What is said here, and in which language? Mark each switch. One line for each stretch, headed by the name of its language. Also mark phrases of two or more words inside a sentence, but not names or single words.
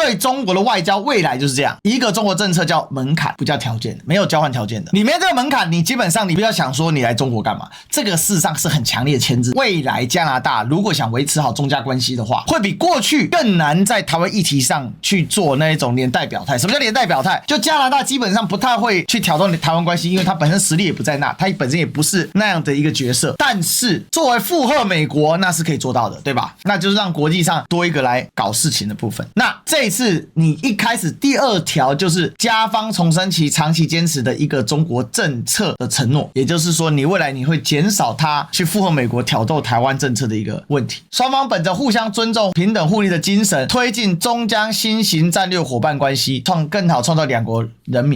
Chinese: 對中國的外交未來就是這樣，一個中國政策叫門檻，不叫條件，沒有交換條件的。你沒有這個門檻，你基本上你不要想說你來中國幹嘛，這個事實上是很強烈的牽制。未來加拿大如果想維持好中加關係的話，會比過去更難在台灣議題上去做那一種連帶表態。什麼叫連帶表態？就加拿大基本上不太會去挑動台灣關係，因為它本身實力也不在那，它本身也不是那樣的一個角色。但是作為附和美國，那是可以做到的，對吧？那就是讓國際上多一個來搞事情的部分。那這一次你一開始第二條就是加方重申其長期堅持的一個中國政策的承諾，也就是說你未來你會減少它去附和美國挑逗台灣政策的一個問題。雙方本着互相尊重、平等互利的精神，推進中加新型戰略夥伴關係，更好創造兩國人民。